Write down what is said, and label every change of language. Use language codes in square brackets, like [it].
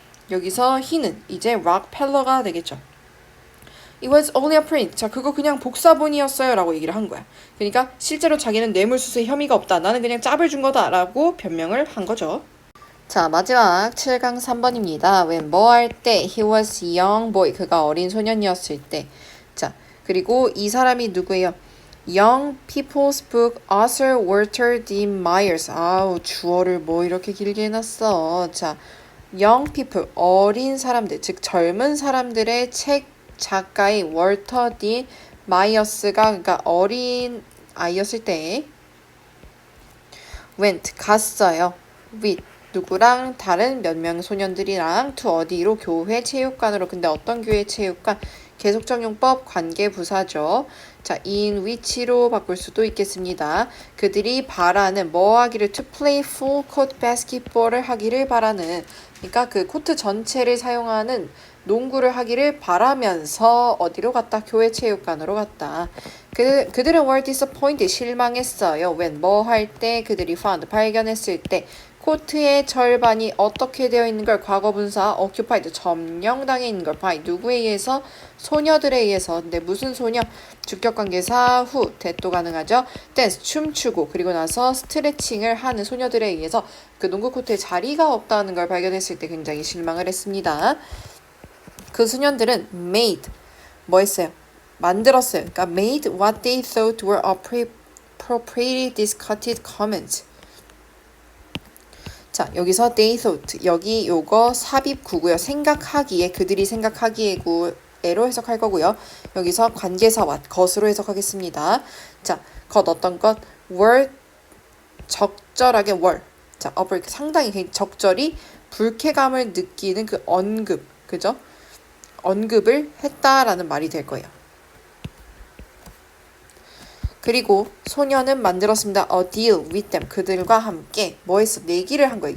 [ko] 여기서 he는 이제 락펠러가 되겠죠. [en] It was only a print. [ko] 자, 그거 그냥 복사본이었어요 라고 얘기를 한 거야. 그러니까 실제로 자기는 뇌물수수에 혐의가 없다. 나는 그냥 짭을 준 거다 라고 변명을 한 거죠. 자, 마지막 7강 3번입니다. [en] when [ko] 뭐 할 때 [en] he was a young boy. [ko] 그가 어린 소년이었을 때. 자, 그리고 이 사람이 누구예요? [en] Young People's Book author Walter D. Myers. [ko] 아우, 주어를 뭐 이렇게 길게 해놨어. 자, Young People, 어린 사람들, 즉 젊은 사람들의 책 작가인 월터 D. 마이어스가 그러니까 어린 아이였을 때 went, 갔어요. with, 누구랑? 다른 몇 명 소년들이랑 to 어디로? 교회 체육관으로. 근데 어떤 교회 체육관? 계속적용법 관계부사죠. 자, in which로 바꿀 수도 있겠습니다. 그들이 바라는 뭐 하기를? [en] to play full court basketball을 [ko] 하기를 바라는. 그러니까 그 코트 전체를 사용하는 농구를 하기를 바라면서 어디로 갔다? 교회 체육관으로 갔다. 그들은 [en] were disappointed, [ko] 실망했어요. when 뭐 할 때? 그들이 found, 발견했을 때. 코트의 절반이 어떻게 되어 있는 걸? 과거분사 occupied, 점령당해 있는 걸. by, 누구에 의해서? 소녀들에 의해서. 근데 무슨 소녀? 주격관계사 후, 대도 가능하죠. 댄스, 춤추고, 그리고 나서 스트레칭을 하는 소녀들에 의해서 그 농구 코트에 자리가 없다는 걸 발견했을 때 굉장히 실망을 했습니다. 그 소년들은 made, 뭐 했어요? 만들었어요. 그러니까 [en] made what they thought were appropriately discarded comments. [ko] 자, 여기서 they thought, 여기 요거 삽입구고요. 생각하기에, 그들이 생각하기에로 해석할 거고요. 여기서 관계사 what, 것으로 해석하겠습니다. 자, 것 어떤 것? were, 적절하게 were. 자, 상당히 적절히 불쾌감을 느끼는 그 언급, 그죠? 언급을 했다라는 말이 될 거예요. 그리고 소녀는 만들었습니다. [en] A deal with them. [ko] 그들과 함께 뭐 했어? 내기를 한 거예요.